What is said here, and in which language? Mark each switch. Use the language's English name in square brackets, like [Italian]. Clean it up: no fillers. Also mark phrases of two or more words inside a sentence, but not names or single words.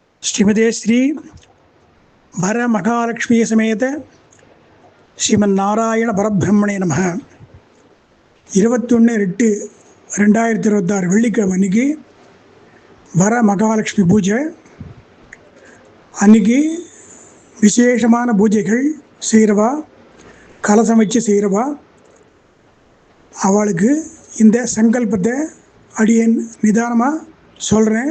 [Sanskrit] श्रीमते श्री भर महालक्ष्मी समेत श्रीमन्नारायण परब्रह्मणे नमः 21/8/2026 [Tamil] வெள்ளிக்கிழமை அன்றைக்கி வர மகாலட்சுமி பூஜை. அன்றைக்கி விசேஷமான பூஜைகள் செய்கிறவா, கலசம் வச்சு செய்கிறவா, அவளுக்கு இந்த சங்கல்பத்தை அடியேன் நிதானமாக சொல்கிறேன்.